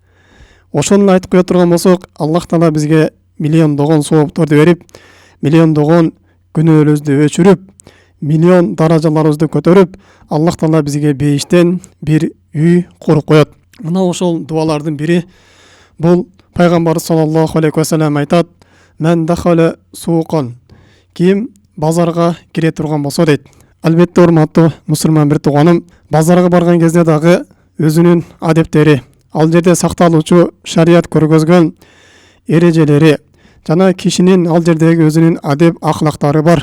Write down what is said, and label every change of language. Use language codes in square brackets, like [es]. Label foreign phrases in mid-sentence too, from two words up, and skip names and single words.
[ky] Ошону айтып кое турган болсок, Аллах Таала бизге миллиондогон соопторду берип, миллиондогон күнөөбүздү өчүрүп, миллион даражаларыбызды көтөрүп, Аллах Таала бизге бейиштен бир үй куруп коет. Мына ошол дуалардын бири бул пайгамбар [ar] صلى الله عليه وسلم [ky] айтат: [ar] "من دخل السوق", [ky] ким базарга кире турган болсо дейт. Албетте урматтуу мусулман бир тууганым, базарга барган кезде дагы өзүнүн адептери, ал жерде сакталуучу шарият көргөзгөн эрежелери жана кишинин ал жердеги өзүнүн адеп ахлактары бар.